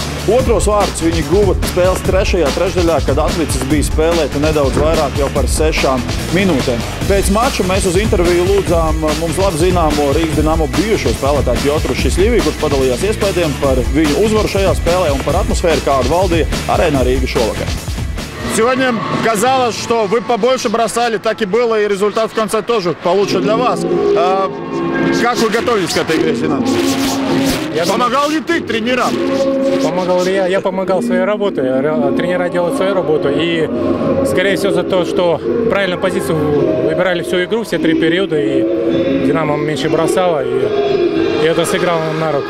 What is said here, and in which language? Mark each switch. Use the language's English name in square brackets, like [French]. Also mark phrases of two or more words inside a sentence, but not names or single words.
[Latvian] Otros vārdus viņi guva spēles trešajā trešdaļā, kad atlicis bija spēlēt nedaudz vairāk jau par 6 minūtēm. Pēc mača mēs uz interviju lūdzām mums labi zināmo Rīgas Dinamo bijušo spēlētāju Pjotru Šisļiviju, kurš padalījās iespējām par viņu uzvaru šajā spēlē un par atmosfēru, kādu valdīja Arēnā Рīga šovakar. [Russian] Сегодня казалось, что вы побольше бросали, так и было, и результат в конце тоже получше для вас. Как вы готовились к этой игре, Синан? Помогал ли ты тренерам? Помогал ли я? Я помогал своей работой. Тренера делают свою работу. И, скорее всего, за то, что правильную позицию выбирали всю игру, все 3 периода, и Динамо меньше бросало, и это сыграло на руку.